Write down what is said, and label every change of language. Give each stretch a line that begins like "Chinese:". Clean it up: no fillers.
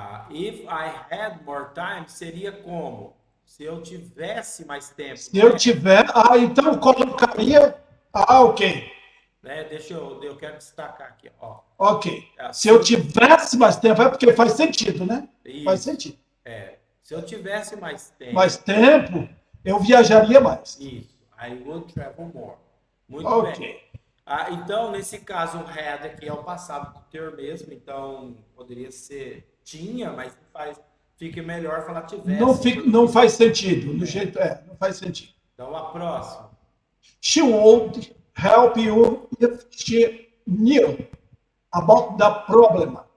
English: If I had more time,
Portuguese: seria como? Se eu tivesse mais tempo. Se eu tiver, então colocaria. Ok. Né? Eu quero destacar aqui, ó. Ok. Se eu tivesse mais tempo, é porque faz sentido, né? Isso. Faz sentido. Se eu tivesse mais tempo, eu viajaria mais. Isso.
English: I would travel more.
Portuguese: Muito bem. Então, nesse caso, o had aqui é o passado do ter mesmo, então poderia ser tinha, mas fica melhor falar tivesse. Não faz sentido, do jeito não faz sentido. Então, a próxima.
English: She would help you if she knew about the problem.